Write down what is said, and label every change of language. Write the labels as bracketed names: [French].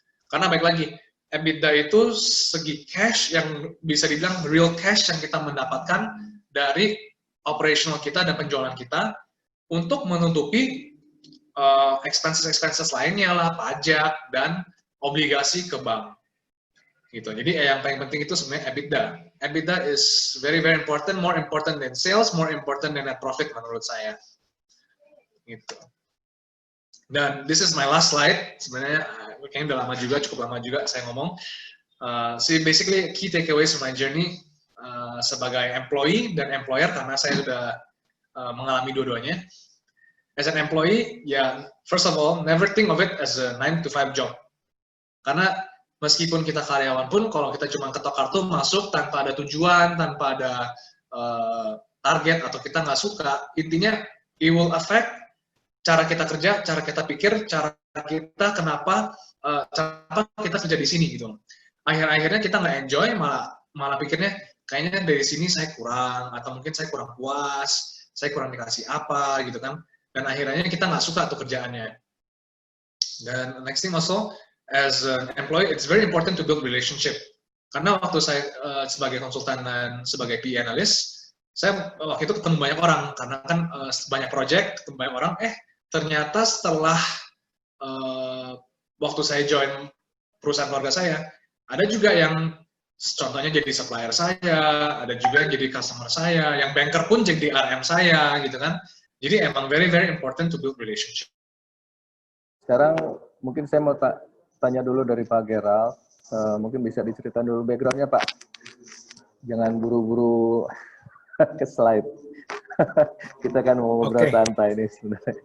[Indonesian] Karena baik lagi, EBITDA itu segi cash yang bisa dibilang real cash yang kita mendapatkan dari operational kita dan penjualan kita untuk menutupi expenses lainnya lah, pajak dan obligasi ke bank. Gitu. Jadi yang paling penting itu sebenarnya EBITDA. [English] EBITDA is very very important, more important than sales, more important than net profit [Indonesian] menurut saya. Gitu. Dan [English] this is my last slide. [Indonesian] Sebenarnya kayaknya udah lama juga, cukup lama juga saya ngomong. [English] Basically key takeaways from my journey [Indonesian] sebagai employee dan employer, karena saya sudah mengalami dua-duanya. [English] As an employee, [Indonesian] ya [English] first of all, never think of it as a 9 to 5 job. [Indonesian] Karena meskipun kita karyawan pun, kalau kita cuma ketok kartu masuk tanpa ada tujuan, tanpa ada target, atau kita nggak suka, intinya [English] it will affect [Indonesian] cara kita kerja, cara kita pikir, cara kita kenapa kita kerja di sini gitu. Akhir-akhirnya kita nggak enjoy, malah pikirnya kayaknya dari sini saya kurang, atau mungkin saya kurang puas, saya kurang dikasih apa gitu kan. Dan akhirnya kita nggak suka tuh kerjaannya. [English] Dan next thing also, as an employee, it's very important to build relationship. [Indonesian] Karena waktu saya sebagai konsultan dan sebagai PE analyst, saya waktu itu ketemu banyak orang, karena kan banyak project, ketemu banyak orang, ternyata setelah waktu saya join perusahaan keluarga saya, ada juga yang contohnya jadi supplier saya, ada juga yang jadi customer saya, yang banker pun jadi RM saya, gitu kan. Jadi emang [English] very very important to build relationship. [Indonesian] Sekarang mungkin saya mau tanya dulu dari Pak Gerald, mungkin bisa diceritakan dulu background-nya Pak. Jangan buru-buru ke slide. Kita kan mau ngobrol santai ini sebenarnya.